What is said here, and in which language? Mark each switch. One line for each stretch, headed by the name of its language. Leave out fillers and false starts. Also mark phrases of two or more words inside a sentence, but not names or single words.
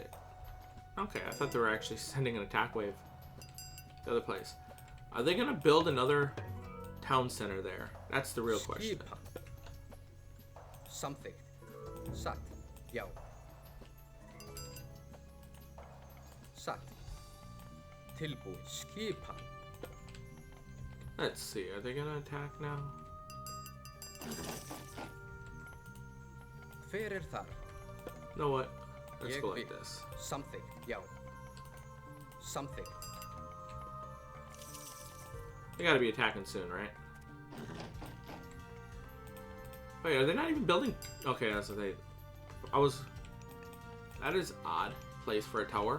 English: Okay, I thought they were actually sending an attack wave. The other place. Are they gonna build another town center there? That's the real question. Something. Sat. Yo.
Icelandic: Sat. Tilbúin. Skipan.
English: Let's see, are they gonna attack now?
Icelandic: Hver þar?
English: You know what? Let's
Icelandic: Ég
English: go like
Icelandic: vil.
English: this. Something. Yo. Something. They gotta be attacking soon, right? Wait, are they not even building? Okay, that's what they... That is odd place for a tower.